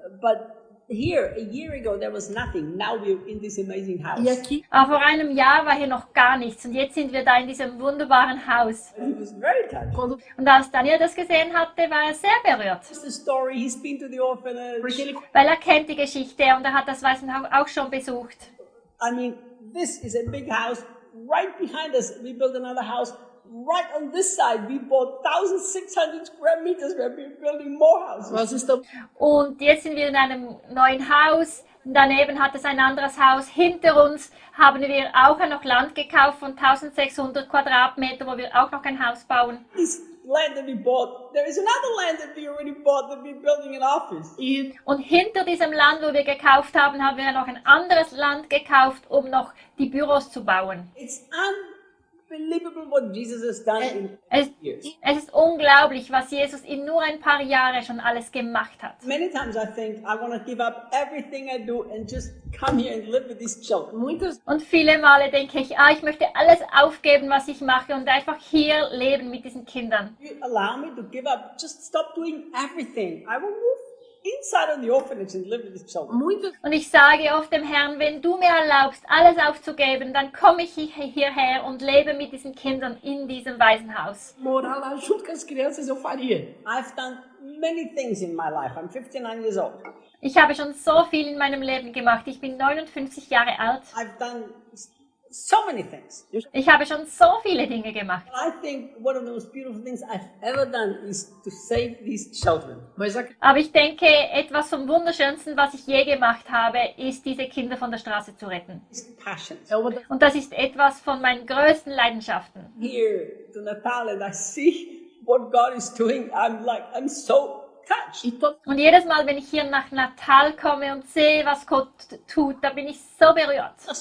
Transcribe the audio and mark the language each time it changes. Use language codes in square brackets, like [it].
[en] But here, a year ago, there was nothing. Now we're in this amazing house. [de] Aber vor einem Jahr war hier noch gar nichts. Und jetzt sind wir da in diesem wunderbaren Haus. [en] He was very touched. [de] Und als Daniel das gesehen hatte, war er sehr berührt. [en] It's the story. He's been to the orphanage. [de] Weil er kennt die Geschichte und er hat das Waisenhaus auch schon besucht. [en] I mean, this is a big house. Right behind us, we built another house. Right on this side, we bought 1,600 square meters where we're building more houses. [de] Und jetzt sind wir in einem neuen Haus. Daneben hat es ein anderes Haus. Hinter uns haben wir auch noch Land gekauft von 1,600 Quadratmeter, wo wir auch noch ein Haus bauen. [en] This land that we bought, there is another land that we already bought that we're building an office. [de] Und hinter diesem Land, wo wir gekauft haben, haben wir noch ein anderes Land gekauft, um noch die Büros zu bauen. [en] Unbelievable what Jesus has done in years. [de] Es ist unglaublich, was Jesus in nur ein paar Jahren schon alles gemacht hat. [en] Many times I think I want to give up everything I do and just come here and live with these children. [de] Und viele Male denke ich, ah, ich möchte alles aufgeben, was ich mache und einfach hier leben mit diesen Kindern. [en] You allow me to give up, just stop doing everything. I will move inside of the orphanage and live with the children. [de] Und ich sage oft dem Herrn, wenn du mir erlaubst, alles aufzugeben, dann komme ich hierher und lebe mit diesen Kindern in diesem Waisenhaus. [pt] Morar lá junto com as crianças eu faria. [en] I've done many things in my life. I'm 59 years old. [de] Ich habe schon so viel in meinem Leben gemacht. Ich bin 59 Jahre alt. [en] I've done so many things. [de] Ich habe schon so viele Dinge gemacht. [en] I think one of the most beautiful things I've ever done is to save these children. [de] Aber ich denke, etwas vom Wunderschönsten, was ich je gemacht habe, ist, diese Kinder von der Straße zu retten. Und das ist etwas von meinen größten Leidenschaften. [en] Here to Natal and I see what God is doing. I'm so [de] und jedes Mal, wenn ich hier nach Natal komme und sehe, was Gott tut, da bin ich so berührt.